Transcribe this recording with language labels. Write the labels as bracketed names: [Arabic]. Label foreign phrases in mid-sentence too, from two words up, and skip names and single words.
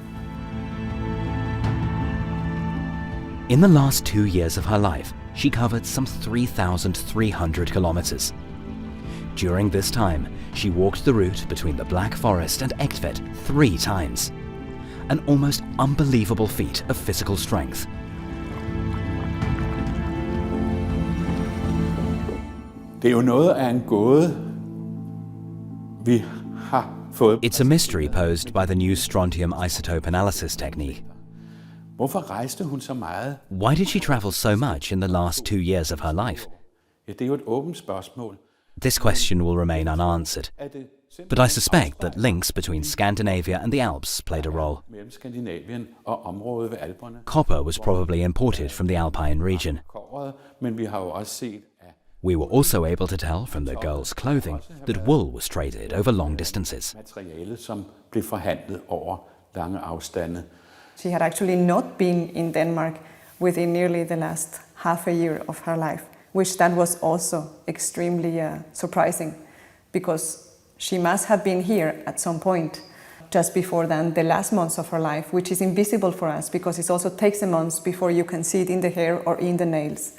[English] In the last 2 years of her life, she covered some 3,300 kilometers. During this time, she walked the route between the Black Forest and Egtved 3 times. An almost unbelievable feat of physical strength. [Danish] Det er jo noget af en gåde, vi har fået. [English] It's a mystery posed by the new Strontium isotope analysis technique. [Danish] Hvorfor rejste hun så meget? [English] Why did she travel so much in the last 2 years of her life? [Danish] Ja, det er jo et åbent spørgsmål. [English] This question will remain unanswered, but I suspect that links between Scandinavia and the Alps played a role. [Danish] Mellem Skandinavien og området ved Alperne. [English] Copper was probably imported from the Alpine region. [Danish] Men vi har jo også set. [English] We were also able to tell from the girl's clothing that wool was traded over long distances. [Danish] Materiale, som blev forhandlet over lange afstande. [English] She had actually not been in Denmark within nearly the last half a year of her life, which that was also extremely surprising, because she must have been here at some point just before then, the last months of her life, which is invisible for us because it also takes a month before you can see it in the hair or in the nails.